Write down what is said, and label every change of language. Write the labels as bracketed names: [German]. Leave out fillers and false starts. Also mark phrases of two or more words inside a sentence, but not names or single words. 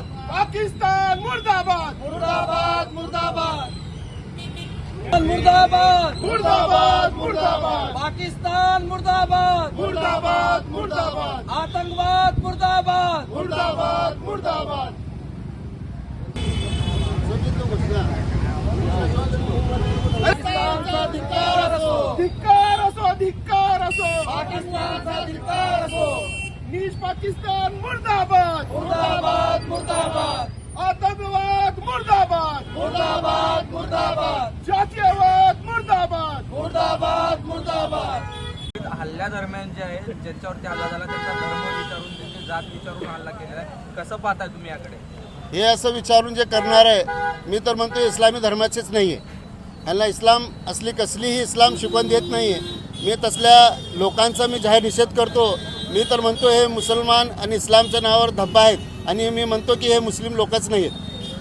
[Marathi] पाकिस्तान मुर्दाबाद मुर्दाबाद मुर्दाबाद मुर्दाबाद मुर्दाबाद मुर्दाबाद पाकिस्तान मुर्दाबाद मुर्दाबाद मुर्दाबाद आतंकवाद मुर्दाबाद मुर्दाबाद मुर्दाबाद पाकिस्तानचा धिक्कार असो धिक्कार असो धिक्कार असो पाकिस्तानचा धिक्कार असो नीच पाकिस्तान मुर्दाबाद मुर्दाबाद मुर्दाबाद आतंकवाद मुर्दाबाद मुर्दाबाद मुर्दाबाद जातीयवाद मुर्दाबाद मुर्दाबाद मुर्दाबाद हल्ल्यादरम्यान जे आहे ज्यांच्यावरती हल्ला झाला त्यांचा धर्म विचारून त्यांची जात विचारून हल्ला केलेला आहे, कसं पाहताय तुम्ही याकडे? हे असं विचारून जे करणार आहे, मी तर म्हणतो इस्लामी धर्माचेच नाही आहे. ह्यांना इस्लाम असली कसलीही इस्लाम शिकवण देत नाही आहे. मी तसल्या लोकांचा मी जाहीर निषेध करतो. मी तर म्हणतो हे मुसलमान आणि इस्लामच्या नावावर धब्बा आहेत आणि मी म्हणतो की हे मुस्लिम लोकच नाही आहेत.